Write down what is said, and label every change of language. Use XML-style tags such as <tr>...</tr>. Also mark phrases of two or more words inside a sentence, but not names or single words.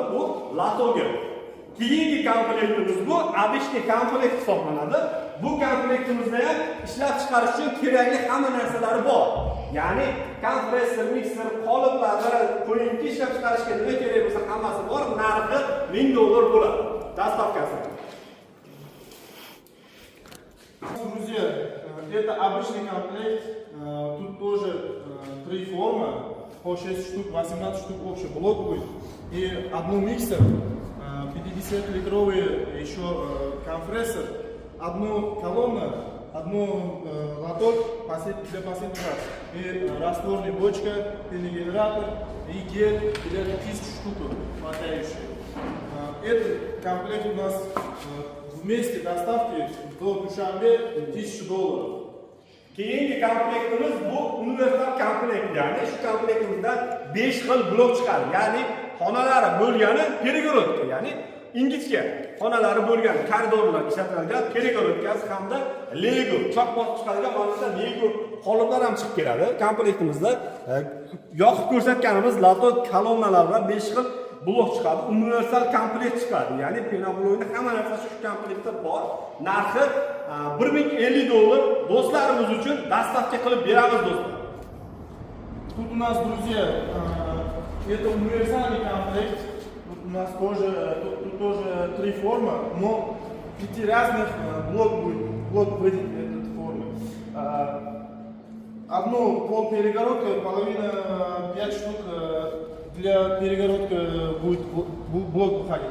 <uz>Bu latogi. Keyingi komplektimiz bu обычный komplekt hisoblanadi. Bu komplektimizda ham ishlab chiqarish uchun kerakli hamma narsalari bor. Ya'ni kompressor, mikser, qoliplar, qo'yinki ishlab chiqarishga nima kerak bo'lsa hammasi bor. Narxi $1000 bo'ladi. Dastavkasi.</uz> <ru>Друзья, это обычный комплект, тут тоже 3 формы, по 6 штук, 18 штук общий блок будет, и одну миксер, 50-литровый еще компрессор, одну колонну, одну лоток для последний раз, и растворная бочка, пеногенератор и гель для 1000 штук хватающие. Этот комплект у нас вместе доставки до Душанбе $1000.</ru> <uz>Keyingi komplektimiz bu universal komplekt. Ya'ni shu komplektimizdan 5 xil blok chiqadi. Ya'ni xonalari bo'lgani перегородка, ya'ni ingichka. xonalari bo'lgan koridorlar ishlatilgan перегородкasi hamda Lego choq bosib chiqadigan mana Lego qoliplar ham chiqib keladi. Komplektimizda yoqib ko'rsatganimiz lato kolonnalar bilan 5 xil blok chiqadi. Universal komplekt chiqadi. Ya'ni penabloyni hamma narsasi shu komplektda bor. Narxi $1050. Do'stlarimiz uchun dastavka qilib beramiz do'stlar.</uz> <ru>Тут у нас, друзья, это универсальный комплект. Тут у нас тоже, тут тоже 3 формы, но 5 разных блок в этой форме. Одно полперегородка, половина 5 штук для перегородки будет блок выходить.</ru>